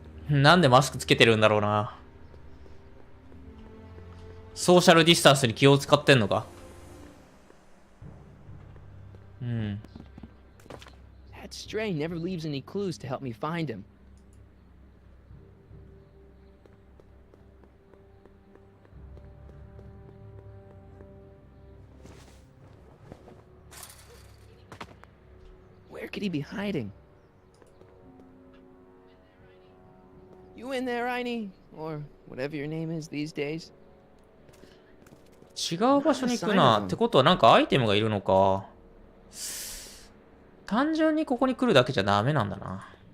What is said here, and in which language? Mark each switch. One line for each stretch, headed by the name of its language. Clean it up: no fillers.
Japanese: なんでマスクつけてるんだろうな。ソーシャルディスタンスに気を使ってんのか。うん。
English: That stray never leaves any clues to help me find him. Where could he be hiding? You in there, Einie? Or whatever your name is these days?
Japanese: 違う場所に行くな。ってことはなんかアイテムがいるのか。単純にここに来るだけじゃダメなんだな。